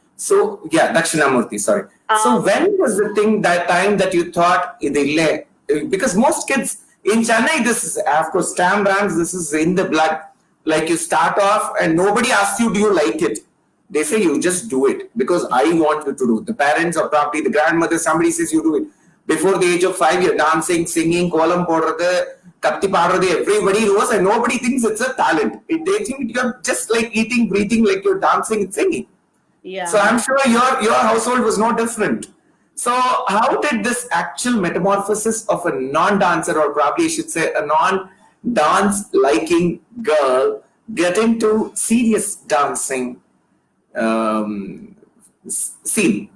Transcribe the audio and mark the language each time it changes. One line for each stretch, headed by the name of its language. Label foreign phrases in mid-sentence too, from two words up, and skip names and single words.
English: So, yeah, Dakshinamurti, sorry. So, when was the time that you thought, because most kids in Chennai, this is, of course, stamp brands, this is in the blood. Like, you start off and nobody asks you, do you like it? They say you just do it because I want you to do it. The parents or probably the grandmother, somebody says you do it. Before the age of 5, you're dancing, singing,
Tamil: கோலம் போடுறது, கத்தி பாடுறது,
English: everybody knows, and nobody thinks it's a talent. They think you're just like eating, breathing, like you're dancing and singing. Yeah. So I'm sure your household was no different. So how did this actual metamorphosis of a non-dancer, or probably I should say a non-dance liking girl, get into serious dancing scene?